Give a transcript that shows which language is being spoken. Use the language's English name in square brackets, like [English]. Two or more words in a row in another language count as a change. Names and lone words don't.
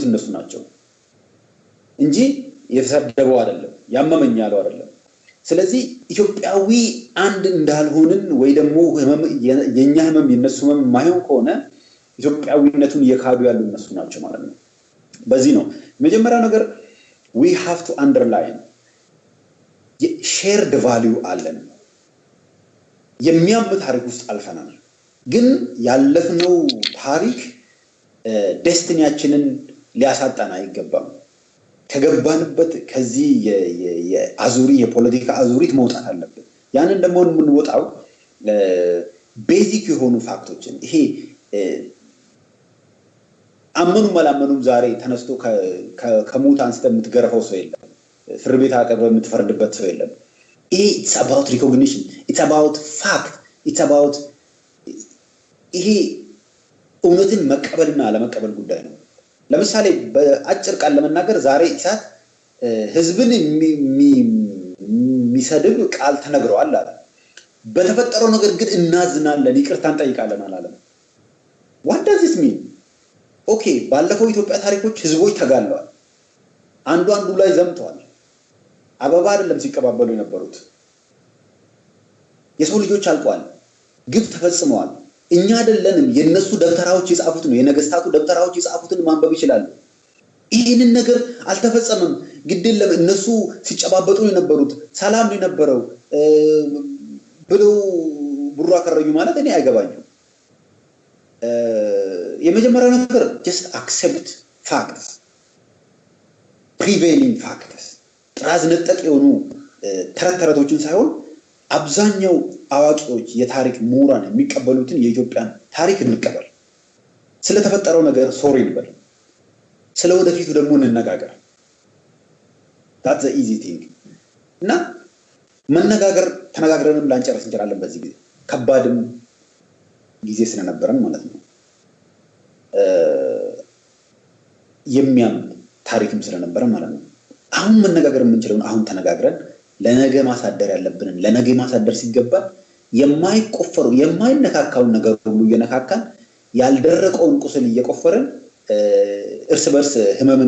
[Amharic] እነሱ ናቸው እንጂ የተሰደበው አይደለም ያመመኝ ያለው አይደለም ስለዚህ ኢትዮጵያዊ አንድ እንዳልሆንን ወይ ደግሞ የኛ ህመም የነሱ ህመም ማይሆን ከሆነ ኢትዮጵያዊነቱን የካዱ ያሉ እነሱ ናቸው ማለት ነው በዚህ ነው መጀመሪያው ነገር [English] we have to underline shared value [Amharic] አለን የሚያም ታሪክ ውስጥ አልፈናል ግን ያለፍነው ታሪክ ዴስቲኒያችንን ሊያሳጣን አይገባም ከገባንበት ከዚህ የአዙሪ የፖለቲካ አዙሪት መውጣት አለብን ያንን ደግሞ የምንወጣው ቤዚክ የሆኑ ፋክቶችን ይሄ አመኑም አላመኑም ዛሬ ተነስቶ ከሞት አንስተ የምትገረፈው ሰው የለም ፍርድ ቤት አቀርበ የምትፈርድበት ሰው የለም [English] it's about recognition it's about fact it's about [Amharic] ይሄ እውነትን መቀበልና አለመቀበል ጉዳይ ነው ለምሳሌ በአጭር ቃል ለመናገር ዛሬ ኢሳት ህዝብን የሚሰድብ ቃል ተነግረዋል አለ በተፈጠረው ነገር ግን እናዝናለን ይቅርታን ጠይቃለን አላለም [English] what does this mean [Amharic] ኦኬ ባለፈው ኢትዮጵያ ታሪኮች ህዝቦች ተጋለዋል አንዱ ላይ ዘምተዋል አበባ አይደለም ሲቀባበሉ የነበሩት የሰው ልጆች አልቋል ግፍ ተፈጽመዋል እኛ አይደለንም የነሱ ደብተራዎች የጻፉት ነው የነገስታቱ ደብተራዎች የጻፉትን ማንበብ ይችላሉ ይሄንን ነገር አልተፈጸመም ግድለም እነሱ ሲጨባበጡ የነበሩት ሰላም የነበረው ብለው ብሩ አከረዩ ማለት እኔ አይገባኝም የመጀመሪያው ነገር [English] just accept facts prevailing facts [Amharic] ጥራዝ ነጠቅ የሆኑ ተረተረቶችን ሳይሆን አብዛኛው አዋቂዎች የታሪክ ምሁራን የሚቀበሉትን የኢትዮጵያን ታሪክ እንቀበል ስለተፈጠረው ነገር ሶሪ እንበል ስለወደፊቱ ደግሞ እንነጋገር [English] that's the easy thing [Amharic] እና መነጋገር ተነጋግረንም ላንጨርስ እንችላለን በዚህ ጊዜ ከባድም ጊዜ ስለነበረን ማለት ነው የሚያም ታሪክም ስለነበረን ማለት ነው አሁን መነጋገር የምንችለው አሁን ተነጋግረን ለነገ ማሳደር ያለብንን ለነገ ማሳደር ሲገባ የማይቆፈሩ የማይነካካውን ነገር ሁሉ እየነካካን ያልደረቀውን ቁስል እየቆፈረን እርስ በርስ ህመምን